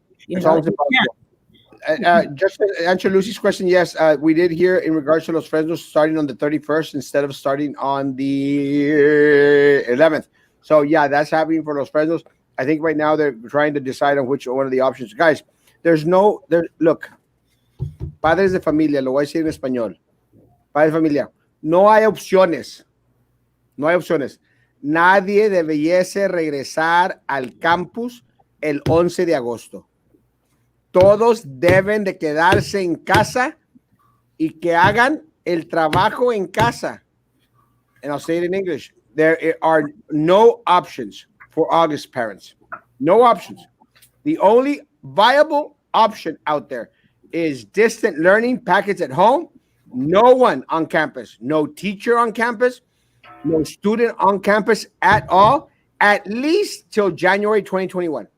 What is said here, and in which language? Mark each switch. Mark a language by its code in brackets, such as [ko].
[en] It's always just to answer Lucy's question, yes, we did hear in regards to Los Fresnos starting on the 31st instead of starting on the 11th. So yeah, that's happening for Los Fresnos. I think right now they're trying to decide on which one of the options. Guys, look, [es] padres de familia, lo voy a decir en español. Padres de familia, no hay opciones. No hay opciones. Nadie debiese regresar al campus el 11 de agosto. Todos deben de quedarse en casa y que hagan el trabajo en casa. [en] And I'll say it in English. There are no options for August parents. No options. The only viable option out there is distant learning, packets at home, no one on campus, no teacher on campus, no student on campus at all, at least till January 2021.